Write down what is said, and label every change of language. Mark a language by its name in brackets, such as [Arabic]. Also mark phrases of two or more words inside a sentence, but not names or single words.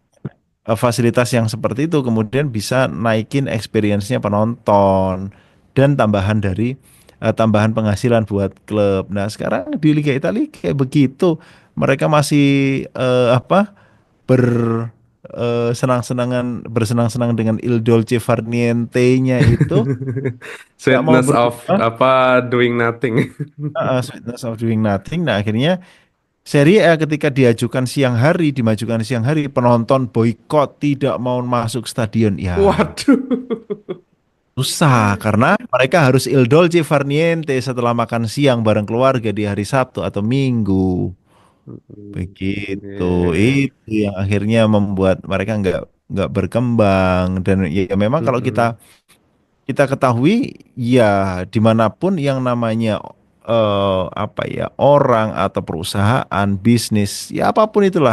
[Indonesian] fasilitas yang seperti itu kemudian bisa naikin experience-nya penonton dan tambahan penghasilan buat klub. Nah, sekarang di Liga Italia kayak begitu. Mereka masih ber bersenang-senang dengan [Italian] Il Dolce Far Niente- [Indonesian] nya itu nggak mau [English] Sweetness of [Indonesian] berubah. [English] apa doing nothing. Sweetness of doing nothing. [Indonesian] Nah, akhirnya Serie A ketika dimajukan siang hari, penonton boykot tidak mau masuk stadion. Ya, Waduh. susah karena mereka harus [Italian] il dolce far niente [Indonesian] setelah makan siang bareng keluarga di hari Sabtu atau Minggu. Mm-mm. Begitu. Yeah. Itu yang akhirnya membuat mereka nggak berkembang dan ya memang kalau kita Mm-mm. kita ketahui ya dimanapun yang namanya orang atau perusahaan bisnis ya apapun itulah